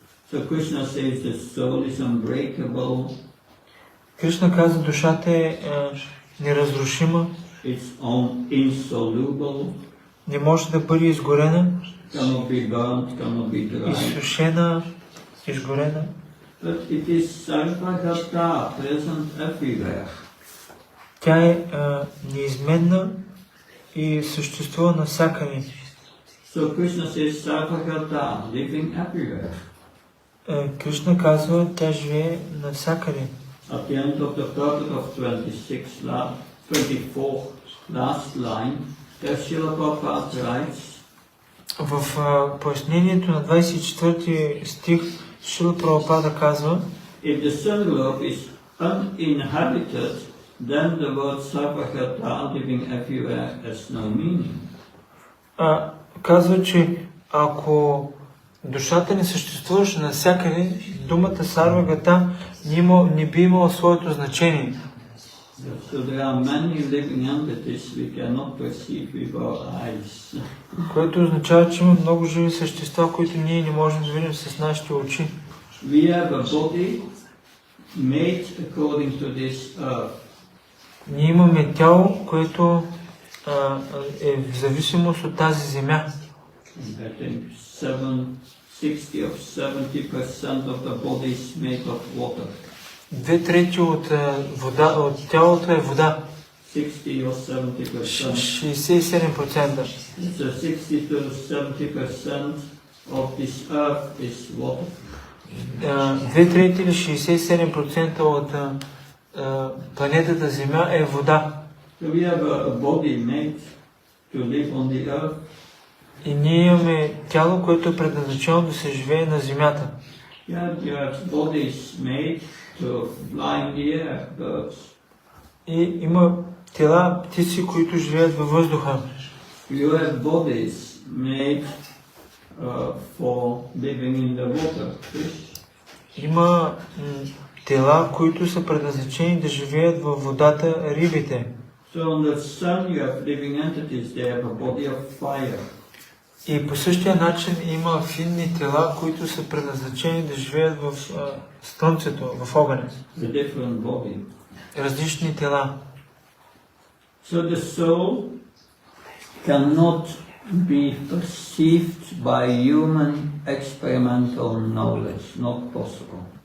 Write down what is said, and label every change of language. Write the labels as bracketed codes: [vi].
[en] So Krishna says the soul is unbreakable. [bg] Кришна каза, душата е неразрушима. [en] It's insoluble. [bg] Не може да бъде изгорена. [en] Cannot be burnt, cannot be dried. [bg] Изсушена, изгорена. [en] But it is sarvagata, present everywhere. [bg] Тя е неизменна и съществува навсякъде. [en] So Krishna says sarvagata, living everywhere. [bg] Кришна казва, тя живее навсякъде. [en] At the end of the paragraph 24, last line, there Srila Prabhupada writes, [bg] В пояснението на 24 стих Шрила Прабхупада казва: [en] if the sun globe is uninhabited, then the word sarvagata, living everywhere, has no meaning. [bg] Казва, че ако душата не съществуваше навсякъде, думата сарвагата не би имала своето значение. [en] So there are many living entities we cannot perceive with our eyes. [bg] Което означава, че има много живи същества, които ние не можем да видим с нашите очи. [en] We have a body made according to this earth. [bg] Ние имаме тяло, което е в зависимост от тази земя. [en] I think 60 or 70% of the body is made of water. [bg] 2/3 от тялото е вода. [en] 60 or 70%. [bg] 67%. [en] So 60 to 70% of this earth is water. [bg] 2/3 или 67% от планетата Земя е вода. [en] So we have a body made to live on the earth. [bg] И ние имаме тяло, което е предназначено да се живее на Земята. [en] You have bodies made to fly in the air, birds. [bg] И има тела, птици, които живеят във въздуха. [en] You have bodies made for living in the water, fish. [bg] Има тела, които са предназначени да живеят във водата, рибите. [en] So on the sun you have living entities, they have a body of fire. [bg] И по същия начин има финни тела, които са предназначени да живеят в слънцето, в огъня. [en] A different body. [bg] Различни тела. [en] So the soul cannot be perceived by human experimental knowledge, not possible.